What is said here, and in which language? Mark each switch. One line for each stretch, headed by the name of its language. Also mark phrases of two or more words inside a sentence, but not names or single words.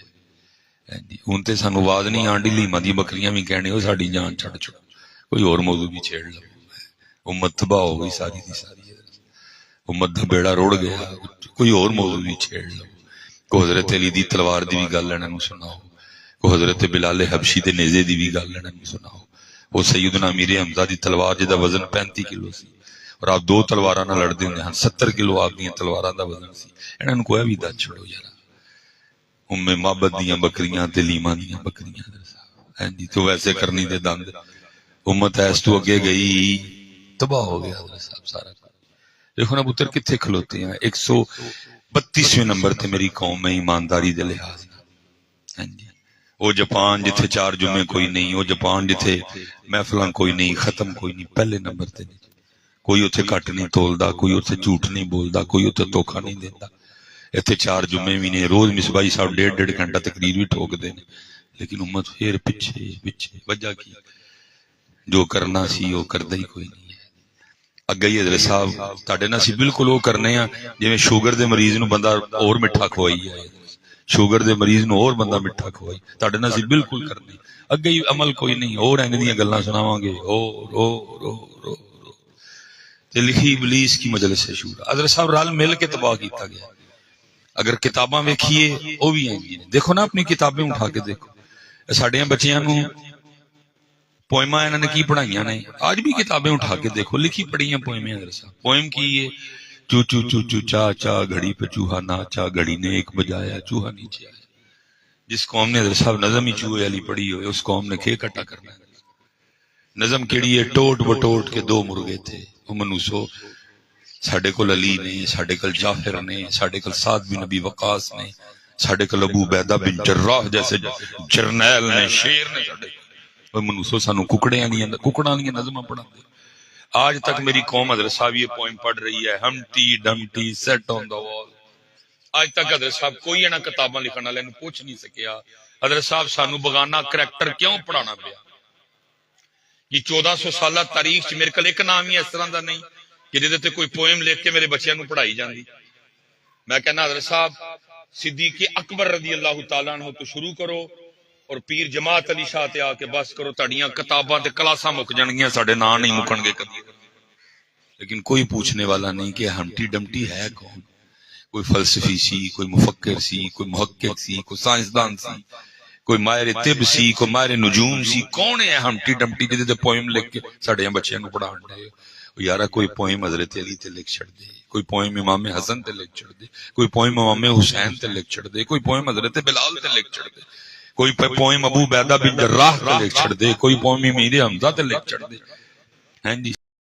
Punjabi: ہوں تے سانو آواز نہیں آنڈی لیما دی بکریاں بھی کہنے ہو ساڈی جان چھڑ چھڑو کوئی اور موضوع بھی چھیڑ لو. امت تباہ ہو گئی ساری دی ساری. امت دا بیڑا روڑ گیا کوئی اور موضوع بھی چھیڑ لو. کو حضرت علی دی تلوار دی بھی گل انہاں نوں سناؤ، کو حضرت بلال حبشی دے نیزے دی بھی گل انہاں نوں سناؤ. وہ سیدنا امیر حمزہ دی تلوار جدا وزن 35 کلو سی اور آپ 2 تلواراں نال لڑدے ہوندے ہن. 70 کلو آپ دیاں تلواراں دا وزن سی. انہاں نوں کوئی بھی دس چھڑو یار. معبد دیاں بکریاں تے لیما دیاں بکریاں ہاں جی تو ویسے کرنی دے دند. امت ایس تو اگے گئی تباہ ہو گیا حضرت صاحب سارا. دیکھو نا پتر کتنے کھلوتے ہیں. 132ویں نمبر تے میری قوم میں ایمانداری دے لحاظ ہاں جی. وہ جاپان جتھے 4 جمعے کوئی نہیں، وہ جاپان جتھے محفلاں کوئی نہیں، ختم کوئی نہیں، پہلے نمبر تے نہیں. کوئی اتھے کٹ نہیں تولدا، کوئی اتھے جھوٹ نہیں بولدا، کوئی اتھے دھوکا نہیں دیندا. اتھے 4 جمعے بھی نے، روز مصباحی صاحب 1.5 گھنٹہ تقریر بھی ٹھوک دے نے. لیکن امت پھر پیچھے پیچھے. وجہ کی جو کرنا سی وہ کردا ہی کوئی نہیں. اگے ہی حضرت صاحب تاڈے نال سی بالکل وہ کرنے ہیں جویں شوگر دے مریض نو بندہ اور میٹھا کھوائی ہے. شوگر دے مریض نو اور بندہ میٹھا کھوائی. تاڈے نال سی بالکل کرنے. اگے ہی عمل کوئی نہیں. اور انج دیاں گلاں سناواں گے او رو رو رو رو. تے لکھی ابلیس کی مجلس شورا. حضرت صاحب رل مل کے تباہ کیتا گیا. اگر کتاباں ویکھیے او بھی ہیں.
Urdu: دیکھو نا اپنی کتابیں اٹھا کے دیکھو.
Punjabi: ساڈیاں بچیاں نو پوئماں انہاں نے کی پڑھائیاں نے.
Urdu: آج بھی کتابیں اٹھا کے دیکھو لکھی پڑھیاں پوئمیں.
Punjabi: حضرت صاحب پوئم کی ہے
Urdu: چو چو چو چو چا چا گھڑی پہ چوہا ناچا گھڑی نے ایک بجایا چوہا نیچے آیا.
Punjabi: جس قوم نے حضرت صاحب نظم ہی چوہے والی پڑھی ہوئے اس قوم نے کھے کٹا کرنا ہے. نظم کیڑی ہے ٹوٹ بٹوٹ کے 2 مرغے تھے. وہ منوسو ساڈے کول علی نے، ساڈے کول جعفر نے، ساڈے کول سعد بن ابی وقاص نے، ساڈے کول ابو عبیدہ بن جراح جیسے جرنیل نے، شیر نے ساڈے کول۔ منوسو سانو ککڑاں دی نظماں پڑھاندے۔
Urdu: آج تک میری قوم حضرت صاحب یہ پوئم پڑھ رہی ہے،
English: Humpty Dumpty sat on the wall.
Punjabi: آج تک حضرت صاحب کوئی انہاں کتاباں لکھن والے نوں پوچھ نہیں سکیا حضرت صاحب سانو بغانہ کریکٹر کیوں پڑھانا پیا۔ یہ 1400 سالہ تاریخ چ میرے کول ایک نام ہی اس طرح دا نہیں کہ جہدے تے کوئی پوئم لکھ کے میرے بچیاں نوں پڑھائی جاندی۔ میں کہنا حضرت صاحب صدیق اکبر
Arabic: رضی اللہ تعالیٰ عنہ
Punjabi: تو شروع کرو اور پیر جماعت علی شاہ تے آ کے بس کرو، تہاڈیاں کتاباں تے کلاساں مک جان گیاں، ساڈے نام نہیں مکن گے کبھی۔
Urdu: لیکن کوئی پوچھنے والا نہیں کہ ہمٹی ڈمٹی ہے کون؟
Punjabi: کوئی فلسفی سی، کوئی مفکر سی، کوئی محقق سی، کوئی سائنسدان سی، کوئی ماہر طب سی، کوئی ماہر نجوم سی، کون ہے ہمٹی ڈمٹی جہدے تے پوئم لکھ کے ساڈے بچیاں نوں پڑھان دے؟ یارا کوئی پوئم حضرت علی تے لکھ چھڑ دے، کوئی پوئم امام حسن تے لکھ چھڑ دے، کوئی پوئم امام حسین تے لکھ چھڑ دے، کوئی پوئم حضرت بلال تے لکھ چھڑ دے، کوئی پوئم ابو عبیدہ بن جراح تے لکھ چھڑ دے، کوئی پوئم امیر حمزہ تے لکھ چھڑ دے۔ ہاں جی